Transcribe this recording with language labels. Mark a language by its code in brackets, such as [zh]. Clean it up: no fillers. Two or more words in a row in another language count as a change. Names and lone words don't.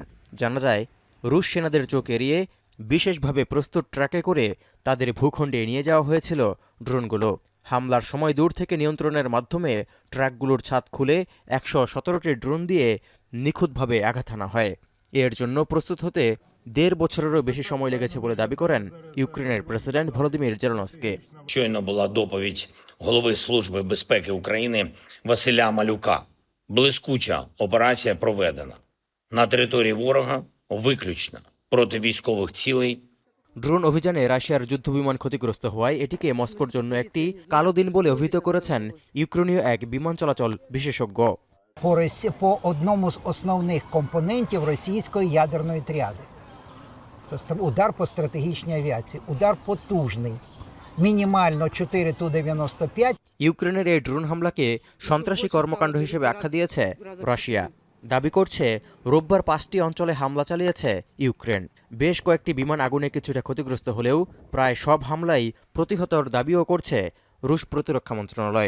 [bn] জানা যায়, রুশ সেনাদের চোখ এড়িয়ে বিশেষভাবে প্রস্তুত ট্রাকে করে তাদের ভূখণ্ডে নিয়ে যাওয়া হয়েছিল ড্রোনগুলো। হামলার সময় দূর থেকে নিয়ন্ত্রণের মাধ্যমে ট্রাকগুলোর ছাদ খুলে 117টি ড্রোন দিয়ে নিখুঁতভাবে আঘাত হানা হয়। এর জন্য প্রস্তুত হতে 1.5 বছরেরও বেশি সময় লেগেছে বলে দাবি করেন ইউক্রেনের প্রেসিডেন্ট ভলোদিমির জেলেনস্কি। [uk] Щойно була доповідь голови Служби безпеки України Василя Малюка. Блискуча операція проведена. На території ворога виключно проти військових цілей. [bn] ড্রোন অভিযানে রাশিয়ার যুদ্ধবিমান ক্ষতিগ্রস্ত হওয়ায় এটিকে মস্কোর জন্য একটি কালো দিন বলে অভিহিত করেছেন ইউক্রেনীয় এক বিমান চলাচল বিশেষজ্ঞ। [uk] По одному з основних компонентів російської ядерної тріади. Це удар по стратегічній авіації, удар потужний. Мінімально 4 Ту-95. [bn] ইউক্রেনের এই ড্রোন হামলাকে সন্ত্রাসী কর্মকাণ্ড হিসেবে আখ্যা দিয়েছে রাশিয়া। দাবি করছে রোববার 5টি অঞ্চলে হামলা চালিয়েছে ইউক্রেন। বেশ কয়েকটি বিমান আগুনে কিছুটা ক্ষতিগ্রস্ত হলেও প্রায় সব হামলাই প্রতিহতর দাবিও করছে রুশ প্রতিরক্ষা মন্ত্রণালয়।